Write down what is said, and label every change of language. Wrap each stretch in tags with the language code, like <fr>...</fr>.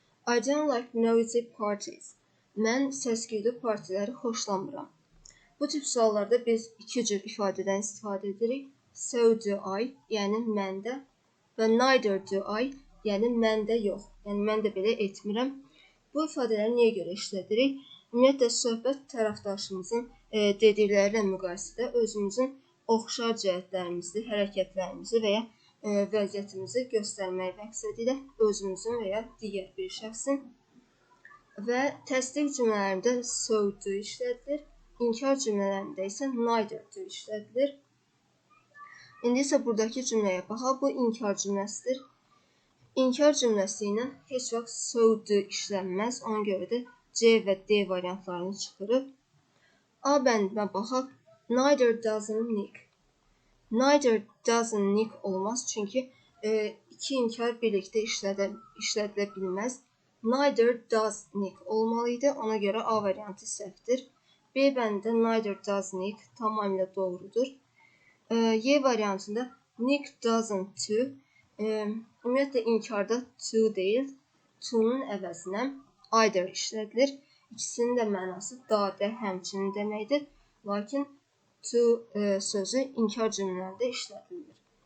<en>I don't like noisy parties.</en> <az>Mən səs-küylü partiləri xoşlamıram. Bu tip suallarda biz iki cür ifadədən istifadə edirik.</az> <en>So do I,</en> <az>yəni məndə, və</az> <en>neither do I,</en> <az>yəni məndə yox, yəni mən də belə etmirəm. Bu ifadələri niyə görə işlədirik? Ümumiyyətlə, söhbət tərəfdaşımızın dediklərlə müqayisədə özümüzün oxşar cəhətlərimizi, hərəkətlərimizi və ya vəziyyətimizi göstərmək məqsədi ilə özümüzün və ya digər bir şəxsin və təsdiq cümlələrində so do işlədilir. İnkar cümlələrində isə neither do işlədilir. İndi isə buradakı cümləyə baxaq. Bu inkar cümləsidir. İnkar cümləsi ilə heç vaxt so do işlənməz. Ona görə də C və D variantlarını çıxırıq. A bəndinə baxaq.</az> <en>Neither doesn't Nick. Neither doesn't Nick</en> <az>olmaz. Çünki İki inkar birlikdə işlədilə bilməz.</az> <en>Neither does Nick</en> <az>olmalıydı. Ona görə A variantı səhvdir. B bəndində</az> <en>neither does Nick</en> <az>tamamilə doğrudur. Y variantında Nick doesn't to. Ümumiyyətlə inkarda to deyil, to'nun əvəzinə either işlədilir. İkisinin də mənası da, həmçinin deməkdir. Lakin to sözü inkar cümlələrində işlədilir.</az>